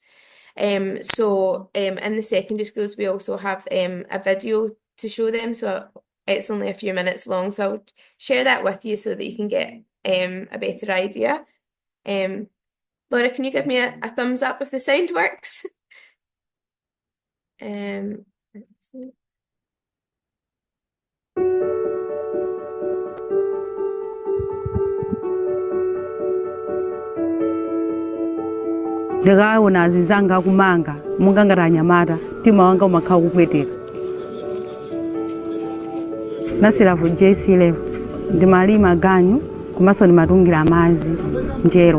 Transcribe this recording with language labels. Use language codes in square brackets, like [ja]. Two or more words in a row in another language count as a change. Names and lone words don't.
[en] So in the secondary schools, we also have a video to show them. So it's only a few minutes long. So I'll share that with you so that you can get a better idea. Laura, can you give me a thumbs up if the sound works? Let's see. [ny] ndikaona azizanga kumanga mungangati anyamata mtima wanga umakhala kupweteka. nasiravu JC11 ndimalima ganyu komanso ndimatungira madzi njerwa.